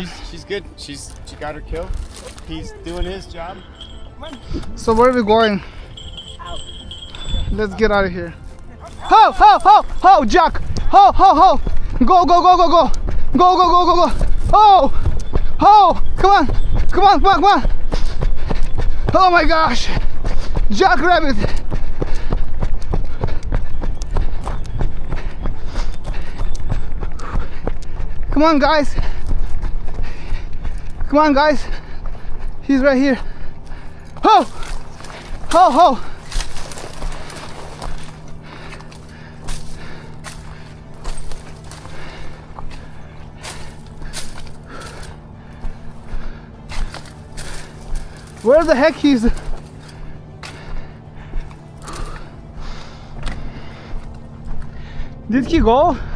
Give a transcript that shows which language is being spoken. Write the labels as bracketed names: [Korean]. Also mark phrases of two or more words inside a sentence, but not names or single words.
[English] She's good. She got her kill. He's doing his job. So where are we going? Out. Let's get out of here. Ho, ho, ho, ho, Jack. Ho, ho, ho. Go, go, go, go, go. Go, go, go, go, go. Oh, oh, come on. Come on, come on, come on. Oh my gosh. Jackrabbit. Come on, guys. Come on, guys. He's right here. Ho! Ho, ho! Where the heck is? Did he go?